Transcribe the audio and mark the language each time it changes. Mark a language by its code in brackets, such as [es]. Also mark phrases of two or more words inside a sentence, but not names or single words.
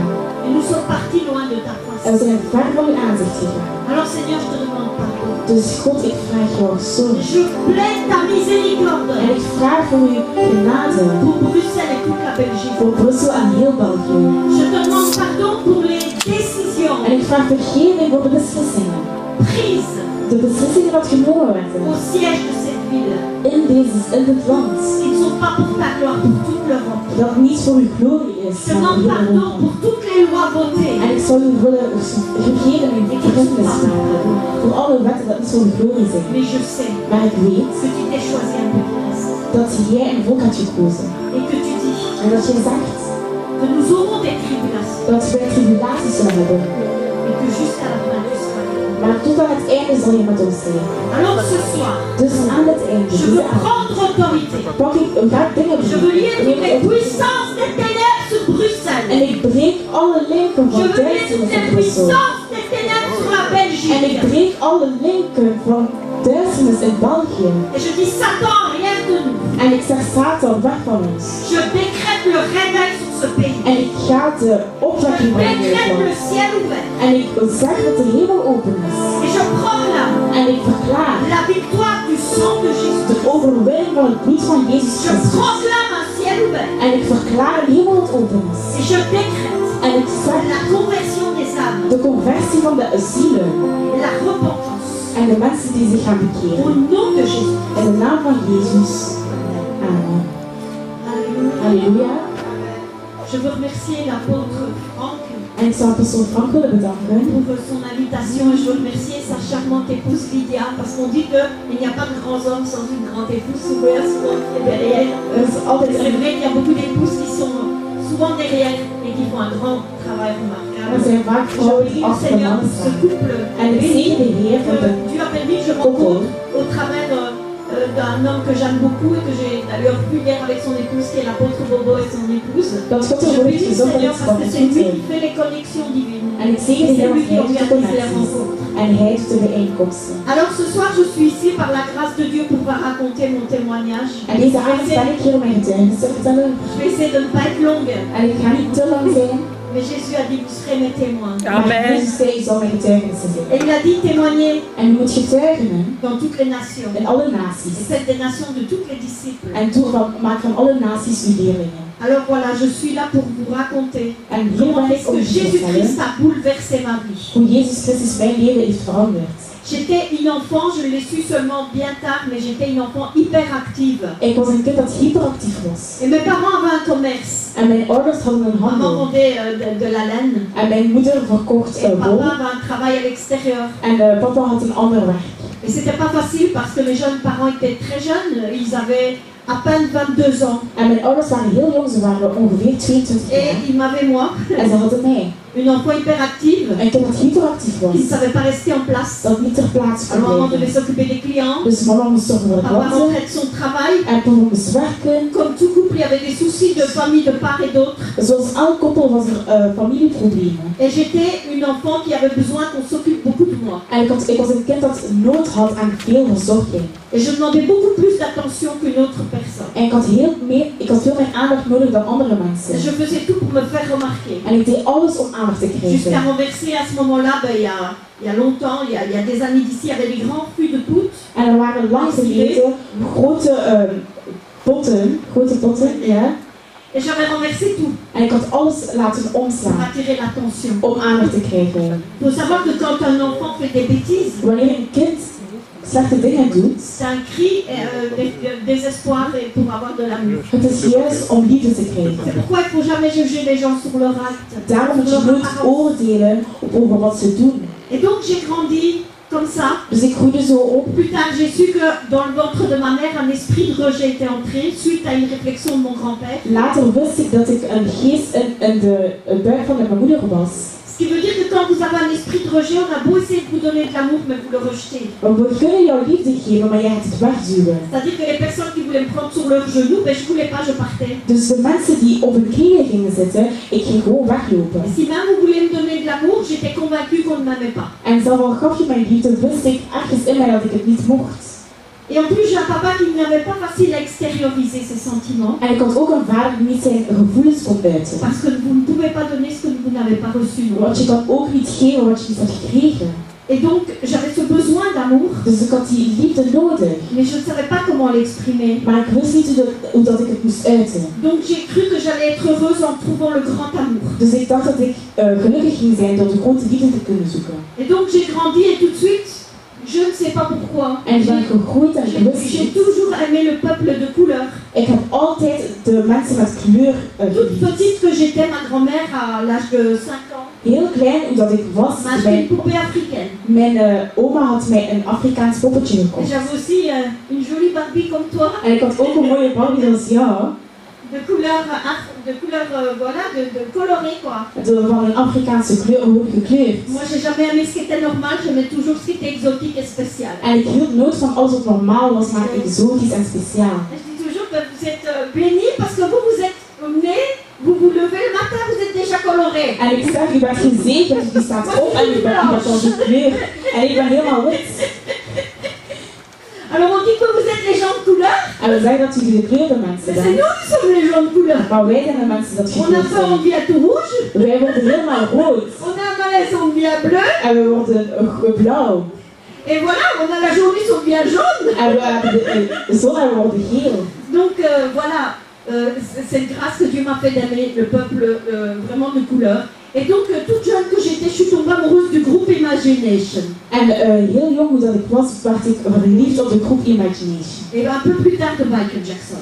[fr] Et nous sommes partis loin de ta [nl] En we [fr] face. [nl] zijn ver van uw aanzicht gegaan. [fr] Alors Seigneur, je te demande pardon. [nl] Dus God, ik vraag jou sorry. [fr] Je plaide ta miséricorde [nl] En ik vraag voor uw genade [fr] pour Bruxelles et toute la Belgique. [nl] voor Brussel en heel België. [fr] Je te demande pardon pour les décisions [nl] En ik vraag vergeving voor de beslissingen. [fr] prises [nl] De beslissingen die genomen werden [fr] au siège de cette ville. [nl] in dit land. [fr] Qui ne sont pas pour ta gloire, pour toute l'Europe. [nl] Dat niet voor uw glorie is, [fr] Je te [nl] maar voor [fr] demande [nl] heel [fr] pardon [nl] Europa. [fr] pour toutes les lois votées. [nl] En ik zou u willen vergeven en vergiffenis vragen voor alle wetten dat niet voor uw glorie zijn. [fr] Mais je sais [nl] Maar ik weet [fr] que tu t'es choisi un peu de reste. [nl] dat jij een volk had gekozen. [fr] Et que tu dis [nl] En dat jij zegt [fr] que nous aurons des tribulations. [nl] dat wij tribulaties zullen hebben. [fr] Et que jusqu'à la fin tu seras avec nous. [nl] Maar tot aan het einde zal je met ons zijn. [fr] Alors ce soir, [nl] Dus aan het einde, [fr] je veux prendre autorité. [nl] pak ik ga dingen [fr] Je veux lier toutes les [nl] doen. [fr] puissances des ténèbres sur [nl] En [fr] Bruxelles. [nl] ik breek alle linken [fr] Je [nl] van [fr] veux lier toutes [nl] duisternis [fr] les [nl] in Brussel. [fr] puissances des ténèbres sur la [nl] En ik [fr] Belgique. [nl] breek alle linken van duisternis in België. [fr] Et je dis Satan, rien de nous. [nl] En ik zeg Satan, weg van ons. [fr] Je décrète le réveil sur ce pays. [nl] En ik ga de [fr] Je [nl] opwekking brengen in dit [fr] décrète le [nl] land. [fr] ciel ouvert. [nl] En ik zeg dat de hemel open is. [fr] Et je proclame [nl] En ik verklaar [fr] la victoire du sang de Jésus. [nl] de overwinning van het bloed van Jezus [fr] Je [nl] Christus. [fr] proclame un ciel ouvert. [nl] En ik verklaar de hemel dat open is. [fr] Et je décrète [nl] En ik zeg [fr] la conversion des âmes. [nl] de conversie van de zielen. [fr] Et la repentance. [nl] En de mensen die zich gaan [fr] Au [nl] bekeren. [fr] nom de Jésus. [nl] In de naam van Jezus. [fr] Amen. Alléluia. [nl] Halleluja. [fr] Je veux remercier l'apôtre Franck [nl] En ik zou persoon Frank willen bedanken [fr] pour son invitation et je veux remercier sa charmante épouse Lydia parce qu'on dit qu'il n'y a pas de grands hommes sans une grande épouse, souvent qui est derrière. [nl] Dus altijd [fr] C'est vrai qu'il y a beaucoup d'épouses qui sont souvent derrière et qui font un grand travail [nl] er [fr] remarquable. [nl] zijn vaak [fr] Je [nl] vrouwen [fr] prie [nl] die [fr] le [nl] achter de [fr] Seigneur [nl] man [fr] pour ce [nl] staan. [fr] couple [nl] En ik [fr] béni [nl] zie de Heer voor de [fr] que Dieu a permis que je rencontre au travers d'un homme que j'aime beaucoup et que j'ai d'ailleurs pu hier avec son épouse qui est l'apôtre Bobo et son épouse. [nl] dat God [fr] Je [nl] ervoor [fr] prie [nl] heeft [fr] le [nl] gezorgd [fr] Seigneur [nl] dat [fr] parce que [nl] het [fr] c'est lui [nl] goed [fr] qui fait les connexions divines. [nl] En ik zie de [fr] C'est [nl] Heer [fr] lui [nl] dat [fr] qui [nl] hij doet de [fr] organise les [nl] connecties. [fr] rencontres. [nl] En hij doet de bijeenkomsten. [fr] Alors ce soir, je suis ici par la grâce de Dieu pour pouvoir raconter mon témoignage. [nl] En deze avond ben ik hier om mijn getuigenis te vertellen. [fr] Je vais essayer de ne pas être longue, [nl] En ik ga niet te lang zijn. [fr] mais Jésus a dit vous serez mes témoins. [nl] Maar Jezus zei, je zal mijn getuigenissen zijn. [fr] Et il a dit témoigner [nl] En je moet getuigen [fr] dans toutes les nations. [nl] in alle [fr] Et [nl] naties. [fr] faites des nations de toutes les disciples. [nl] En maak van alle naties uw leerlingen. [fr] Alors voilà, je suis là pour vous raconter [nl] En hier [fr] comment [nl] ben ik [fr] est-ce [nl] om [fr] que [nl] te vertellen [fr] Jésus-Christ a bouleversé ma vie. [nl] hoe Jezus Christus mijn leven heeft veranderd. [fr] J'étais une enfant, je l'ai su seulement bien tard, mais j'étais une enfant hyperactive. [nl] Ik was een kind dat hyperactief was. [fr] Et mes parents avaient un commerce. [nl] En mijn ouders hadden een [fr] Maman [nl] handel. [fr] vendait de la laine. [nl] En mijn moeder verkocht [fr] Et papa [nl] wol. [fr] avait un travail à l'extérieur. En papa had een ander werk. Et c'était pas facile parce que mes jeunes parents étaient très jeunes. Ils avaient à peine 22 ans. [nl] En mijn ouders waren heel jong, ze waren ongeveer 22 [fr] Et [nl] jaar. [fr] ils m'avaient moi, [nl] En ze hadden mij. [fr] une enfant hyperactive, [nl] Een kind dat hyperactief was. [fr] qui ne savait pas rester en place. [nl] Dat niet ter plaatse kon [fr] Alors maman devait [nl] blijven. [fr] s'occuper des clients. [nl] Dus mama moest zorgen voor de [fr] Papa [nl] klanten. [fr] rentrait de son travail. [nl] En papa moest werken. [fr] Comme tout couple, il y avait des soucis de famille de part et d'autre. [nl] Zoals elk koppel was er familieproblemen. [fr] Et j'étais une enfant qui avait besoin qu'on s'occupe beaucoup de moi. [nl] En ik was een kind dat nood had aan veel verzorging. [fr] Et je demandais beaucoup plus d'attention qu'une autre personne. [nl] En ik had veel meer aandacht nodig dan andere [fr] Et [nl] mensen. [fr] je faisais tout pour me faire remarquer. [nl] En ik deed alles om aandacht te [fr] Jusqu'à [nl] krijgen. [fr] renverser à ce moment-là, il y a longtemps, il y a des années d'ici, il y avait des grands fûts de poudre. [nl] En er waren lang geleden grote potten, ja. [fr] Et j'avais renversé tout [nl] En ik had alles laten [fr] pour [nl] omslaan [fr] attirer l'attention. [nl] om aandacht te krijgen. [fr] Il faut savoir que quand un enfant fait des bêtises, [nl] Wanneer een kind slechte dingen doet, [fr] c'est un cri de désespoir et pour avoir de l'amour. [nl] het is juist om liefde te [fr] C'est [nl] krijgen. [fr] pourquoi il ne faut jamais juger les gens sur leur acte. [nl] Daarom moet je nooit oordelen over wat ze doen. [fr] Et donc j'ai grandi comme ça. [nl] Dus ik groeide zo op. [fr] Plus tard, j'ai su que dans le ventre de ma mère, un esprit de rejet était entré suite à une réflexion de mon grand-père. [nl] Later wist ik dat ik een geest in de buik van mijn moeder was. [fr] Ce qui veut dire que quand vous avez un esprit de rejet, on a beau essayer de vous donner de l'amour, mais vous le rejetez. [nl] We kunnen jou liefde geven, maar jij gaat het wegduwen. [fr] C'est-à-dire que les personnes qui voulaient me prendre sur leurs genoux, ben je ne voulais pas, je partais. [nl] Dus de mensen die op hun knieën gingen zitten, ik ging gewoon weglopen. [fr] Et si même vous voulez me donner de l'amour, j'étais convaincue qu'on ne m'aimait pas. [nl] En zelfs al gaf je mijn liefde, wist ik ergens in mij dat ik het niet mocht. [fr] Et en plus, j'ai un papa qui n'avait pas facile à extérioriser ses sentiments. [nl] En ik had ook een vader die niet zijn gevoelens kon uiten. [fr] Parce que vous ne pouvez pas donner ce que vous n'avez pas reçu. [nl] Want je kan ook niet geven wat je niet hebt gekregen. [fr] Et donc, j'avais ce besoin d'amour, [nl] Dus ik had die liefde nodig. [fr] mais je ne savais pas comment l'exprimer. [nl] Maar ik wist niet hoe dat ik het moest uiten. [fr] Donc, j'ai cru que j'allais être heureuse en trouvant le grand amour. [nl] Dus ik dacht dat ik gelukkig ging zijn door de grote liefde te kunnen zoeken. [fr] Et donc, j'ai grandi et tout de suite, je ne sais pas pourquoi, [nl] En ik ben gegroeid en ik wist [fr] j'ai [nl] niet. [fr] toujours aimé le peuple de couleur. [nl] Ik heb altijd de mensen met kleur [fr] Toute [nl] geliefd. [fr] petite que j'étais, ma grand-mère, à l'âge de 5 ans, [nl] Heel klein, omdat ik was, [fr] m'a acheté une poupée africaine. [nl] mijn oma had mij een Afrikaans poppetje [fr] Et [nl] gekocht. [fr] j'avais aussi une jolie Barbie comme toi, [nl] En ik had ook een mooie Barbie zoals jou, [fr] de couleur, voilà, de coloré quoi. [nl] van een Afrikaanse kleur, gewoon gekleurd. [fr] Moi, j'ai jamais aimé ce qui était normal, j'aimais toujours ce qui était exotique et spécial. [nl] En ik hield nooit van alles wat normaal was, maar exotisch en speciaal. [fr] Et je dis toujours que vous êtes bénis parce que vous êtes nés, vous vous levez le matin, vous êtes déjà coloré. [nl] En ik zeg, u bent gezegend, je staat op en u bent al gekleurd. En ik ben helemaal wit. [fr] Alors on dit que vous êtes les gens de couleur, [nl] En we zeggen dat u gekleurde mensen [fr] mais c'est [nl] bent. [fr] nous qui sommes les gens de couleur. [nl] Maar wij zijn de mensen dat [fr] On a [nl] gekleurd [fr] pas [nl] zijn. [fr] envie à tout rouge, [nl] Wij worden helemaal rood. [fr] on a un malaise envie à bleu, [nl] En we worden blauw. [fr] et voilà, on a la journée sont bien jaune. [nl] En we hebben de zon en we worden geel. [fr] Donc voilà, c'est une grâce que Dieu m'a fait d'aimer le peuple vraiment de couleur. Et donc toute jeune que j'étais, je suis tombée amoureuse du groupe Imagination. [nl] En heel jong hoe dat ik was, werd ik verliefd op de groep Imagination. [fr] Et un peu plus tard de Michael Jackson.